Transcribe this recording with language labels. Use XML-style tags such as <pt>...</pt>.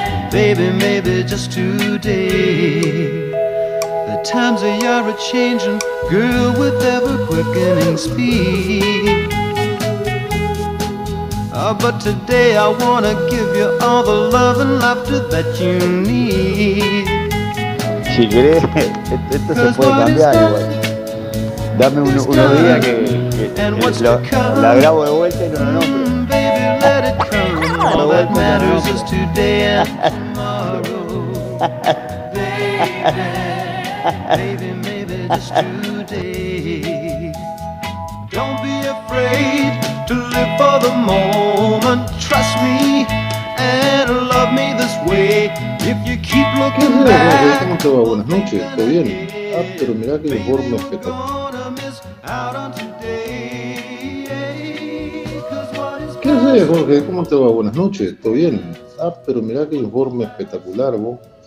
<en>Baby, maybe just today. The times of year are changing, girl, with ever quickening speed. But today I wanna give you all the love and laughter that you need.</en> <es>Si querés, esto se puede cambiar igual. Dame unos días que la grabo de vuelta y no lo nombre.</es> <en>Baby, let it come. All that matters is today and tomorrow. Baby, baby, maybe just today. Don't be afraid to live for the moment, trust me, and love me this way. If you keep looking back,</en> <es>¿cómo te va? Buenas noches, ¿está bien? Ah, pero mirá que los bornos que están. ¿Qué haces, Jorge? ¿Cómo te va? Buenas noches, ¿está bien? Ah, pero mirá que los bornos espectacular, vos.</es>